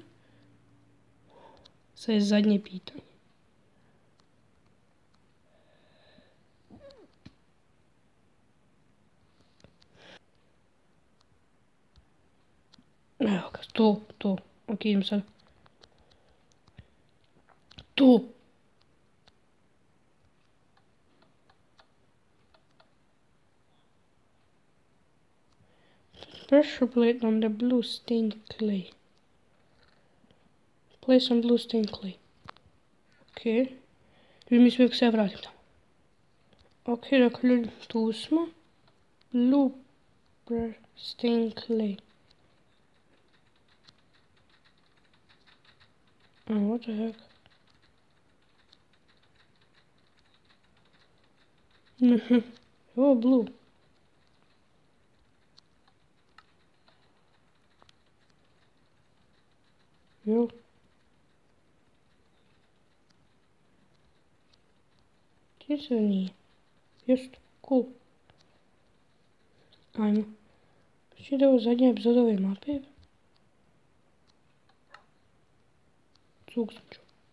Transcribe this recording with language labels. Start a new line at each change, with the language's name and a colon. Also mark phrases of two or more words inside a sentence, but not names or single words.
Croatian: Sad je zadnje pitanje. Evo ga, to. Ok, idem sad. To.
English: Pressure plate on the blue stained clay. Place on blue stained clay. Ok.
Croatian: Ljudi mislim uvijek se ja vratim tamo. Ok, dakle ljudi, tu smo.
English: Blue stained clay. What the heck? Oh, blue. Jo.
Croatian: Gdje se nije?
English: Just, cool. Ajmo.
Croatian: Znači da je ovo zadnja epizoda ove mape. Zvuk sam čuo.